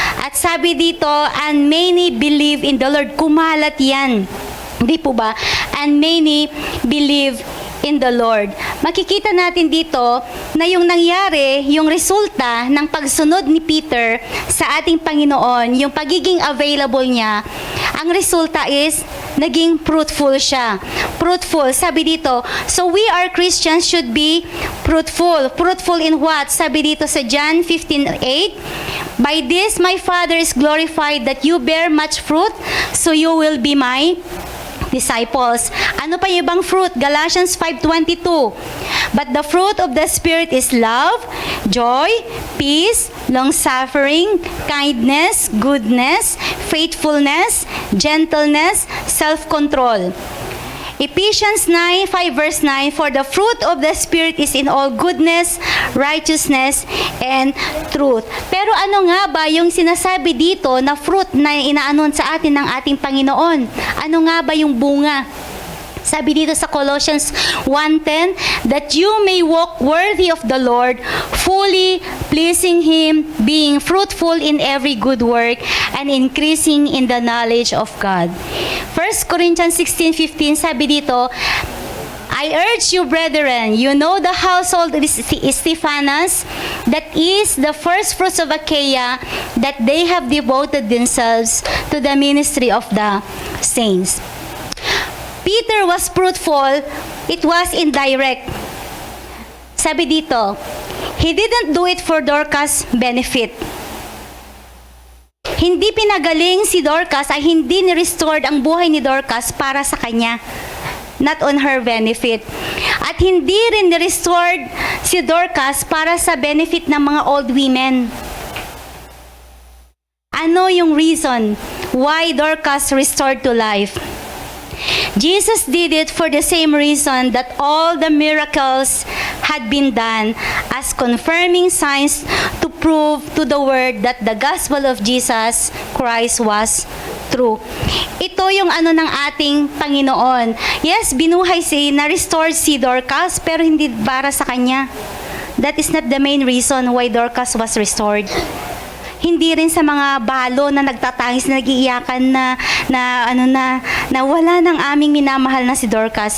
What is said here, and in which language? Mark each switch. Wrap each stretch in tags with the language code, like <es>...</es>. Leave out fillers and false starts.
<tl>At sabi dito,</tl> <en>and many believe in the Lord.</en> <tl>Kumalat yan. Di po ba?</tl> <en>And many believe in the Lord.</en> <tl>Makikita natin dito na yung nangyari, yung resulta ng pagsunod ni Peter sa ating Panginoon, yung pagiging available niya, ang resulta is naging fruitful siya. Fruitful, sabi dito.</tl> <en>So we are Christians should be fruitful. Fruitful in what?</en> <tl>Sabi dito sa</tl> <en>John 15:8, by this my Father is glorified that you bear much fruit, so you will be my disciples.</en> <tl>Ano pa yung ibang fruit?</tl> <en>Galatians 5:22. But the fruit of the Spirit is love, joy, peace, long-suffering, kindness, goodness, faithfulness, gentleness, self-control. Ephesians 5 verse 9, for the fruit of the Spirit is in all goodness, righteousness, and truth.</en> <tl>Pero ano nga ba yung sinasabi dito na fruit na inaanon sa atin ng ating Panginoon? Ano nga ba yung bunga? Sabi dito sa</tl> <en>Colossians 1:10, that you may walk worthy of the Lord, fully pleasing Him, being fruitful in every good work, and increasing in the knowledge of God. 1 Corinthians 16:15,</en> <tl>sabi dito,</tl> <en>I urge you, brethren, you know the household of Stephanas, that is the first fruits of Achaia, that they have devoted themselves to the ministry of the saints. Peter was fruitful, it was indirect.</en> <tl>Sabi dito,</tl> <en>he didn't do it for Dorcas' benefit.</en> <tl>Hindi pinagaling si Dorcas, ay hindi ni-restored ang buhay ni Dorcas para sa kanya.</tl> <en>Not on her benefit.</en> <tl>At hindi rin ni-restored si Dorcas para sa benefit ng mga old women. Ano yung</tl> <en>reason why Dorcas restored to life? Jesus did it for the same reason that all the miracles had been done, as confirming signs to prove to the world that the gospel of Jesus Christ was true.</en> <tl>Ito yung ano ng ating Panginoon. Yes, binuhay na-restored si Dorcas, pero hindi para sa kanya.</tl> <en>That is not the main reason why Dorcas was restored.</en> <tl>Hindi rin sa mga balo na nagtatangis, na nag-iiyakan na wala ng aming minamahal na si Dorcas.</tl>